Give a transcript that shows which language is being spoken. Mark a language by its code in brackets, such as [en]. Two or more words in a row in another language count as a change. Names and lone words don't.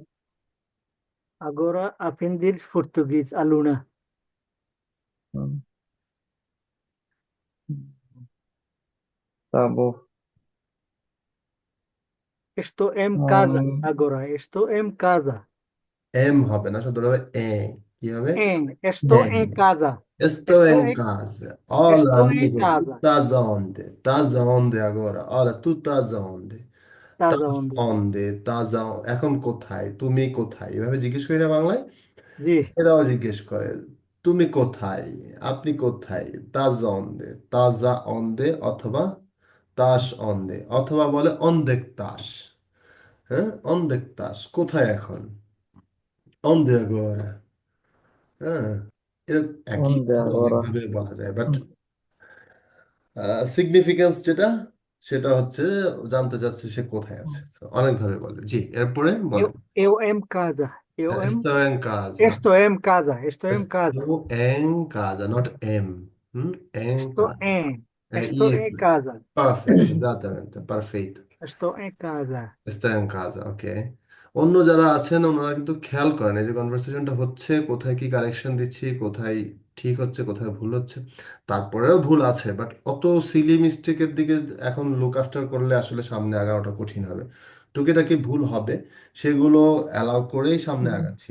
[pt] Agora aprender português, aluna. Hum, tá bom. Estou em casa Um, agora. Estou em casa. [bn] M হবে না, শব্দটা হবে এ। কি হবে? [pt] Estou [bn] এ। [pt] em casa. Estou Estou em em, casa. Olha, estou em amigo, tu casa. estás aonde? Estás aonde agora? Olha, tu estás aonde? Estás Estás aonde? aonde? estás [bn] এখন কোথায়? তুমি কোথায়? এভাবে জিজ্ঞেস করি না বাংলায়? জি, এরাও জিজ্ঞেস করে, তুমি কোথায়? আপনি কোথায়? [pt] Estás onde? Estás aonde? [bn] অথবা [pt] tás onde, [bn] অথবা বলে [pt] onde é que tás. [bn] হ্যাঁ, [pt] onde é que tás, [bn] কোথায় এখন? [pt] onde agora. [bn] হ্যাঁ, এরকম একই [pt] onde [bn] কথা [pt] agora? [bn] অনেকভাবে বলা যায়, [en] but significance [bn] যেটা, সেটা হচ্ছে জানতে চাচ্ছে সে কোথায় আছে। So, অনেকভাবে বলে। জি, এরপরে [pt] Eu, [bn] বলেন। [pt] eu em casa. Eu em. Estou em casa. Estou em casa. Estou em casa. Estou em casa, not em. Em Estou casa. em. É Estou em isso. casa. Perfect, exatamente, perfeito. Estou em casa. Está en casa, [bn] ওকে। অন্য যারা আছেন ওনারা কিন্তু খেয়াল করেন এই যে কনভারসেশনটা হচ্ছে, কোথায় কি কারেকশন দিচ্ছি, কোথায় ঠিক হচ্ছে, কোথায় ভুল হচ্ছে। তারপরেও ভুল আছে, বাট অত [en] silly mistake [bn] দিকে এখন [en] look after [bn] করলে আসলে সামনে আগানোটা কঠিন হবে। টুকিটাকি ভুল হবে, সেগুলো অ্যালাউ করেই সামনে আগাচ্ছি।